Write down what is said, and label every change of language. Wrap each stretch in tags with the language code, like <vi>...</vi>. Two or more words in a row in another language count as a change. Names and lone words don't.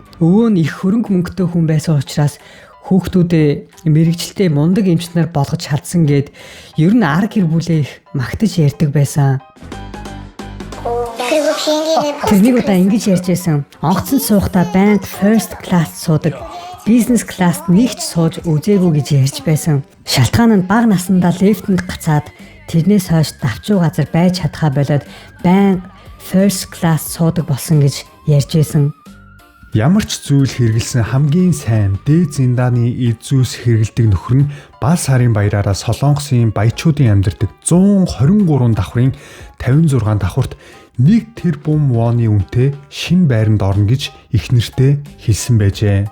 <mn>Өвөө нь их хөрөнгө мөнгөтэй хүн байсан учраас хүүхдүүдээ мэрэгчлээ мундаг эмч нар болгож чадсан гэд ер нь ар гэр бүлээ их магтаж ярьдаг байсан. Тэрнийг удаа ингэж ярьж байсан. Онгоцонд суухдаа байнга</mn> <en>first class</en> <mn>суудаг.</mn> <en>Business class</en> <mn>нэгч сууж үзээгүй гэж ярьж байсан. Шалтгаан нь бага наснда лифтэнд гацаад тэрнээс хойш давчуу газар байж чадхаа болоод байнга</mn> <en>first class</en> <mn>суудаг болсон гэж ярьж байсан. Ямар ч зүйл хэрэгэлсэн хамгийн сайн дээд зиндааны эд зүйлс хэрэгэлдэг нөхөр нь Бал сарын баяраараа Солонгосын баячуудын амьдардаг 123 давхрын 56 давхурт 1 тэрбум воны үнэтэй шинэ байранд орно гэж эхнэртэй хэлсэн байжээ.</mn>